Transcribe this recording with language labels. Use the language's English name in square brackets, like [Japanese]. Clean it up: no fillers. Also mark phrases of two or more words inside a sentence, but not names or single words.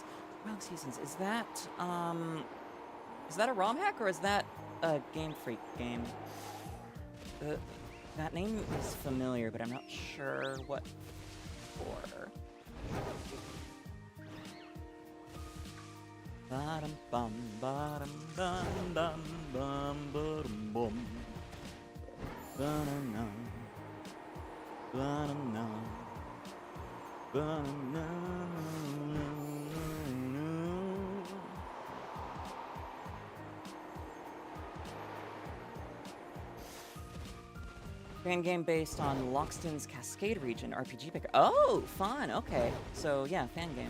[English] Swirling Seasons, is that a ROM hack or is that a Game Freak game? That name is familiar, but I'm not sure what for. Bottom bum, bottom bum, bum, bum, bottom bum. Ba-na-na. Ba-na-na. Ba-na-na. Fan game based on Loxton's Cascade region, RPG picker. Oh, fun. Okay. So, yeah, fan game.